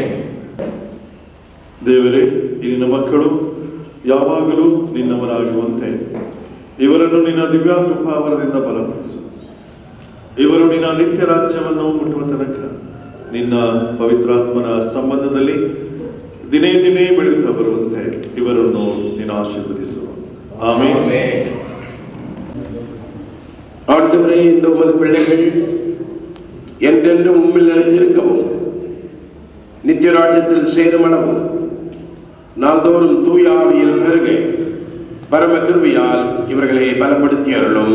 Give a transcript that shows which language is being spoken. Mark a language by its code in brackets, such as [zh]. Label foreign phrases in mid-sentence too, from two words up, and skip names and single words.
[kn] ದೇವರೇ, ನಿನ್ನ ಮಕ್ಕಳು ಯಾವಾಗಲೂ ನಿನ್ನವರಾಗುವಂತೆ ಇವರನ್ನು ನಿನ್ನ ದಿವ್ಯ ಕೃಪಾವರದಿಂದ ಬಲಪಡಿಸು. ಇವರು ನಿನ್ನ ನಿತ್ಯ ರಾಜ್ಯವನ್ನು ಮುಟ್ಟುವ ತನಕ ನಿನ್ನ ಪವಿತ್ರಾತ್ಮನ ಸಂಬಂಧದಲ್ಲಿ ದಿನೇ ದಿನೇ ಬೆಳೆಯುತ್ತಾ ಬರುವಂತೆ ಇವರನ್ನು ನೀನು ಆಶೀರ್ವದಿಸು. ಆಮೆನ್. [ta] ஆண்டவரே, இந்த உமது பிள்ளைகள் என்றென்றும் உம்மில் நிலைத்திருக்கவும் நித்திய ராஜ்யத்தில் சேருமளவும் நாள்தோறும் தூய ஆவியில் பெருக பரம கிருபையால் இவர்களை பலப்படுத்தி அருளும்.